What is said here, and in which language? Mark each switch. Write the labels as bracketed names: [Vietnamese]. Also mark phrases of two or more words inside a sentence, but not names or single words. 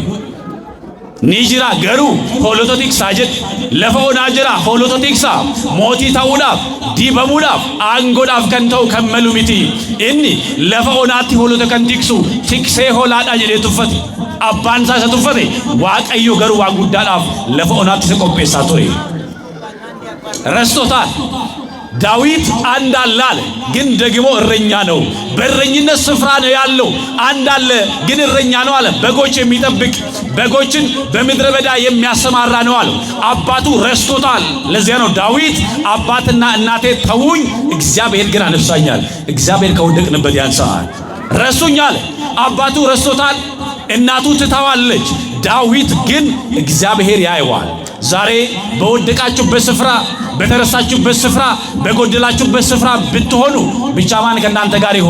[Oromo] ni jira garuu hoolota tiksaa jedhe lafa onaa jira hoolota tiksaa mootii ta'uudhaaf dibamuudhaaf aangoodhaaf kan ta'u kan malu miti inni lafa onaatti hoolota kan tiksu tiksee hoolaadha jedhee tuffate abbaan isaa isa tuffate waaqayyo garuu waan guddaadhaaf lafa onaatti isa qopheessaa ture [Amharic] ረስቶታል። ዳዊት አንድ አለ ግን ደግሞ እረኛ ነው። በእረኝነት ስፍራ ነው ያለው። አንድ አለ ግን እረኛ ነው አለ። በጎች የሚጠብቅ በጎችን በምድረ በዳ የሚያሰማራ ነው አለ። አባቱ ረስቶታል። ለዚያ ነው ዳዊት አባትና እናቴ ተውኝ፣ እግዚአብሔር ግን አነሳኛል። እግዚአብሔር ከወደቅንበት ያንሳል። ረሱኛል። አባቱ ረስቶታል። እናቱ ትታዋለች። ዳዊት ግን እግዚአብሔር ያየዋል። ዛሬ በወደቃችሁበት ስፍራ በተረሳችሁበት ስፍራ በጎደላችሁበት ስፍራ ብትሆኑ ብቻ ማን ከናንተ ጋር ይሆን?